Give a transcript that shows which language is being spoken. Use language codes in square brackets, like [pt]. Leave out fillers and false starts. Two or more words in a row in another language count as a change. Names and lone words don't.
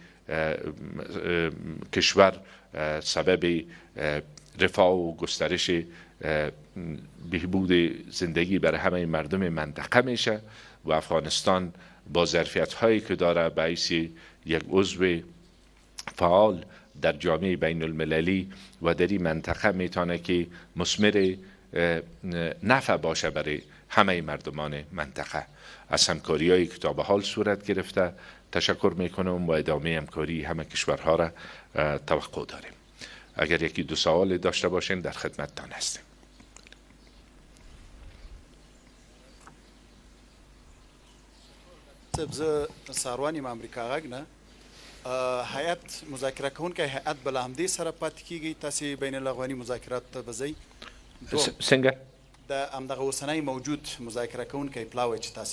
[fa] کشور سبب رفاه و گسترش بهبود زندگی برای همه مردم منطقه میشه و افغانستان با ظرفیت هایی که داره باعث یک عضو فعال در جامعه بین المللی و در این منطقه میتونه که مثمر نفع باشه برای همه مردمان منطقه. از همکاری هایی که تا به حال صورت گرفته تشکر میکنم و ادامه همکاری همه کشورها را توقع داریم. اگر یکی دو سوال داشته باشین در خدمتتان هستیم. [ps] زه ساروان یم امریکا غږ نه هیئت مذاکره کوونکی هیئت بل همدې سره پاتې کیږي تاسې بین الافغاني مذاکرات ته به ځئ څنګه د همدغه اوسنی موجود مذاکره کوونکی پلاوی چې تاسې